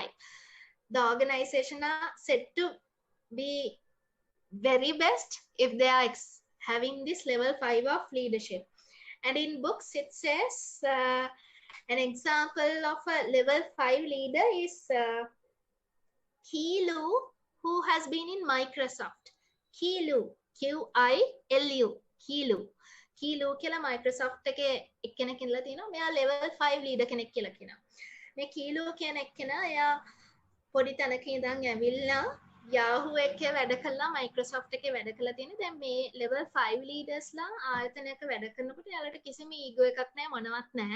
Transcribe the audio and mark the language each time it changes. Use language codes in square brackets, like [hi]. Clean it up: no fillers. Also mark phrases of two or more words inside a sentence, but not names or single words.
[en] The organization are said to be very best if they are having this level 5 of leadership. And in books it says an example of a level 5 leader is Qi Lu, who has been in Microsoft. Qi Lu, Q-I-L-U, Qi Lu. [si] Qi Lu කියලා Microsoft එකේ එක්කෙනෙක් ඉඳලා තිනවා. මෙයා [en] level 5 leader [si] කෙනෙක් කියලා කියනවා. මේ Qi Lu කියන එක්කෙනා එයා පොඩි තැනක ඉඳන් ඇවිල්ලා Yahoo එකේ වැඩ කළා, Microsoft එකේ වැඩ කළා තියෙන. දැන් මේ [en] level 5 leaders [si] ලා ආයතනයක වැඩ කරනකොට එයාලට කිසිම ඊගෝ එකක් නැහැ, මොනවත් නැහැ.